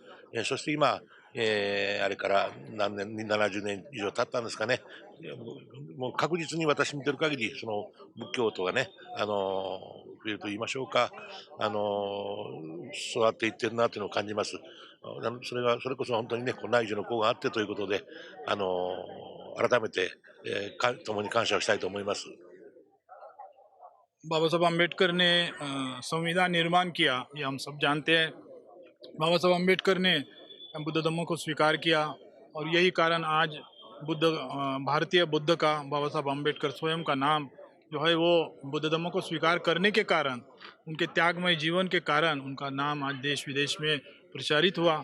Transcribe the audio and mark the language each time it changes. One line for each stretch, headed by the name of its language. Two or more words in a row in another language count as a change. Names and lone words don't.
Japanese: そして今、あれから何年、70年以上経ったんですかね、もう確実に私見てる限り、その仏教徒がね、増えると言いましょうか、育っていってるなというのを感じます。それこそ本当にね、内助の功があってということで、改めて、共に感謝をしたいと思います。
Hindi: बाबा साहब अम्बेडकर ने संविधान निर्माण किया, ये हम सब जानते हैं। बाबा साहब अम्बेडकर ने बुद्ध धम्म को स्वीकार किया और यही कारण आज भारतीय बुद्ध का, बाबा साहब अम्बेडकर स्वयं का नाम जो है वो बुद्ध धम्म को स्वीकार करने के कारण, उनके त्यागमय जीवन के कारण उनका नाम आज देश विदेश में प्रचारित हुआ।